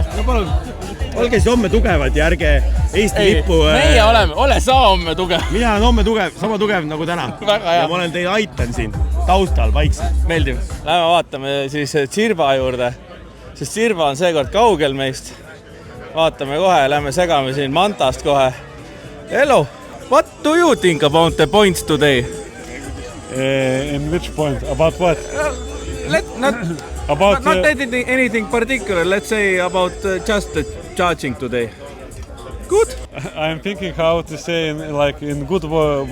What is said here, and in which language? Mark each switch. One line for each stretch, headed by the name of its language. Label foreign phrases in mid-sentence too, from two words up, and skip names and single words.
Estonian: No palun, olge siis homme tugevad ja ärge Eesti lippu... Meie ole sa homme tugev. Mina olen homme tugev, sama tugev nagu täna. Ja ma olen teid aitan siin taustal vaikselt. Meeldiv. Lähme vaatame siis Tsirba juurde, sest Tsirba on seekord kaugel meist. Vaatame kohe, lähme segame siin Mantast kohe.
English: Hello, what do you think about the points today? In which point? About what? Not anything particular. Let's say about just the charging today. Good. I'm thinking how to say in good words.